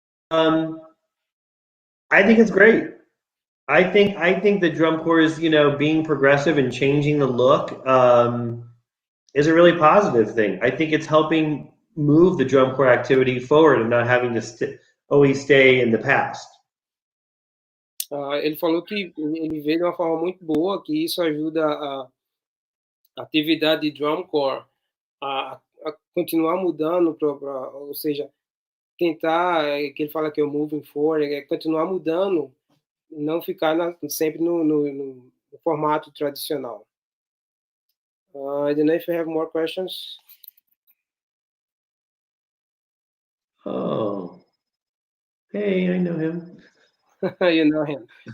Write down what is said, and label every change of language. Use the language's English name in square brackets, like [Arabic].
[English] I think it's great. I think the drum corps is, you know, being progressive and changing the look is a really positive thing. I think it's helping move the drum corps activity forward and not having to always stay in the past. [Portuguese] Ele falou que ele vê de uma forma muito boa que isso ajuda a atividade de drum corps a continuar mudando, ou seja, tentar, que ele fala que é o [English] moving forward, [Portuguese] é continuar mudando, não ficar sempre no formato tradicional. [English] I don't know if you have more questions. Oh, hey, I know him. You know him.